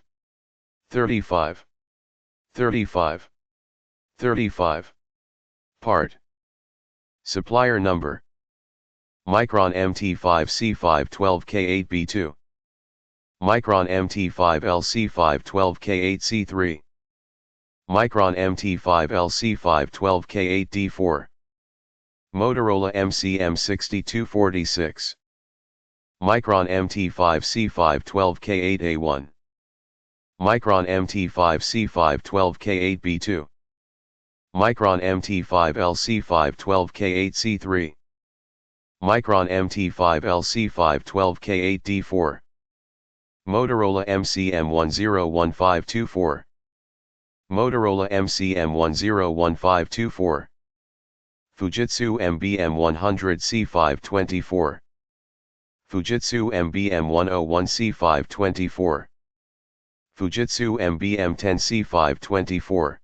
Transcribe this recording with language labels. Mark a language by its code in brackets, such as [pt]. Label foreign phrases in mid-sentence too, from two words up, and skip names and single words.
[en] 35. 35. 35. Part. Supplier number. Micron MT5C512K8B2. Micron MT5LC512K8C3. Micron MT5LC512K8D4. Motorola MCM6246. Micron MT5C512K8A1. Micron MT5C512K8B2. Micron MT5LC512K8C3. Micron MT5LC512K8D4. Motorola MCM101524. Motorola MCM101524. Fujitsu MBM100C524. Fujitsu MBM101C524. Fujitsu MBM10C524.